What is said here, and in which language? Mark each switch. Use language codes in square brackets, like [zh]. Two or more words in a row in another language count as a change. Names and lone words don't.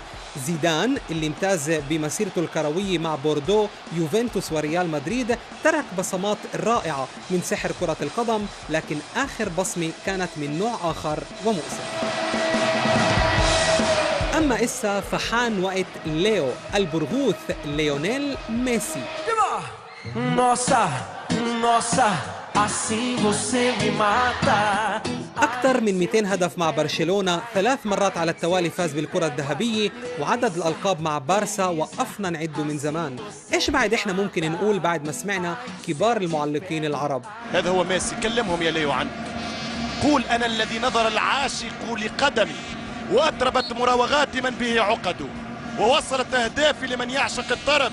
[ar] زيدان اللي امتاز بمسيرته الكروية مع بوردو، يوفنتوس وريال مدريد ترك بصمات رائعة من سحر كرة القدم، لكن آخر بصمة كانت من نوع آخر ومؤسف. أما إسا فحان وقت ليو البرغوث ليونيل ميسي. [pt] Nossa, nossa, assim você me mata. [ar] أكثر من 200 هدف مع برشلونة، 3 مرات على التوالي فاز بالكرة الذهبية، وعدد الألقاب مع بارسا وقفنا نعده من زمان. إيش بعد إحنا ممكن نقول بعد ما سمعنا كبار المعلقين العرب؟ هذا هو ميسي، كلمهم يا ليو عنه. قول أنا الذي نظر العاشق لقدمي وأطربت مراوغات من به عقده ووصلت أهدافي لمن يعشق الطرب.